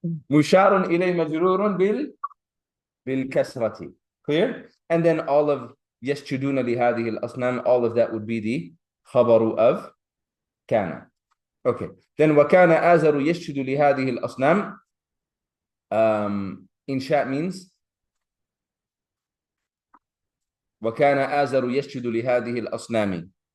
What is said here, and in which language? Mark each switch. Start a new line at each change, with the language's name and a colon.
Arabic: مشار إليه مجرور بالكسرة.
English: Clear? And then all of
Arabic: يسجدون لهذه الأصنام,
English: all of that would be the خبر of كان. Okay.
Arabic: Then وكان آزر يسجد لهذه الأصنام. إنشاء
English: means
Arabic: وكان آزر يسجد لهذه الأصنام.